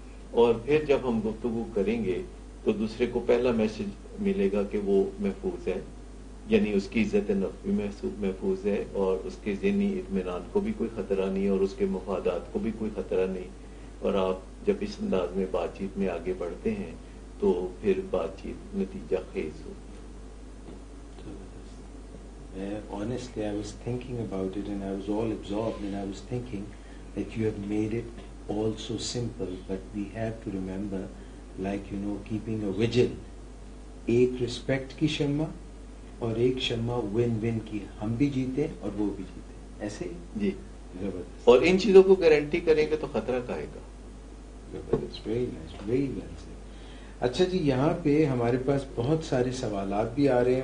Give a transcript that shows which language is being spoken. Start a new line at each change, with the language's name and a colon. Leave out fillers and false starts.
Urdu: اور پھر جب ہم گفتگو کریں گے تو دوسرے کو پہلا میسج ملے گا کہ وہ محفوظ ہے, یعنی اس کی عزت نفس بھی محفوظ ہے اور اس کے ذہنی اطمینان کو بھی کوئی خطرہ نہیں اور اس کے مفادات کو بھی کوئی خطرہ نہیں. اور آپ جب اس انداز میں بات چیت میں آگے بڑھتے ہیں تو پھر بات چیت نتیجہ خیز ہو.
English: Honestly, I was thinking about it and I was all absorbed and I was thinking that you have made it all so simple, but we have to remember, like, keeping a vigil.
Urdu: ایک respect کی شمع اور ایک شمع one one کی, ہم بھی جیتے اور وہ بھی جیتے, ایسے ہی جی. زبردست. اور ان چیزوں کو گارنٹی کریں گے تو خطرہ کہے گا.
English: زبردست, very nice, very well said.
Urdu: اچھا جی, یہاں پہ ہمارے پاس بہت سارے سوالات بھی آ رہے ہیں.